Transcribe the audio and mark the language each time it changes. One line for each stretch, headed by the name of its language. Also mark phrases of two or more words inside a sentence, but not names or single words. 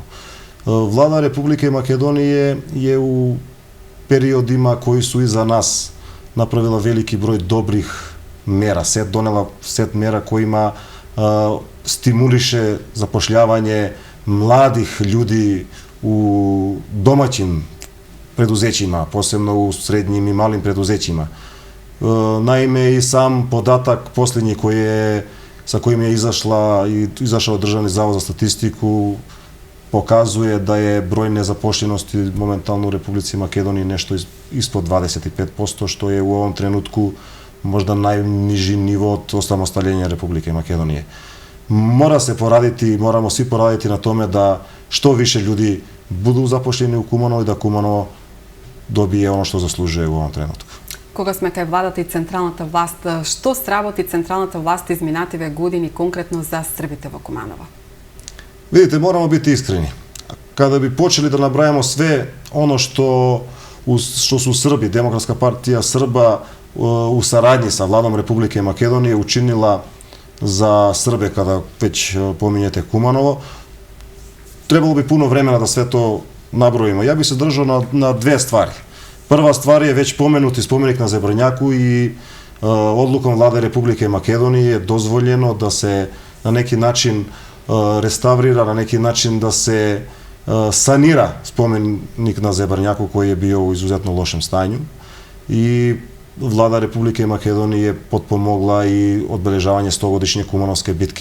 Serbian: Влада Република Македонија е у периодима кои су и за нас направила велики број добрих мера, донела сет мера којима стимулише запошлјавање младих људи у домаќин предузеќима, посебно у средњим и малим предузеќима. Наиме и сам податак последњи sa kojim je izašao Državni zavod za statistiku pokazuje da je broj nezapošljenosti momentalno u Republici Makedoniji nešto ispod 25%, što je u ovom trenutku možda najniži nivo od osamostaljenja Republike Makedonije. Mora se poraditi, moramo svi poraditi na tome da što više ljudi budu zapošljeni u Kumanovo i da Kumanovo dobije ono što zaslužuje u ovom trenutku.
Macedonian: Кога сме кај владата и централната власт, што сработи централната власт изминативе години конкретно за Србите во Куманово?
Serbian: Видите, морамо бити искрени. Када би почели да набрајamo све оно што су Срби, Демократска партија Срба у сарадњи са владом Републике Македонија учинила za Srbe kada već pominjete Kumanovo. Trebalo bi puno vremena da sve to nabrojimo. Ja bih se držao na dve stvari. Prva stvar je već pomenuti spomenik na Zebrnjaku i odlukom Vlade Republike Makedonije je dozvoljeno da se na neki način restaurira, na neki način da se sanira spomenik na Zebrnjaku koji je bio u izuzetno lošem stanju i Vlada Republike Makedonije potpomogla i obeležavanje 100-godišnje Kumanovske bitke.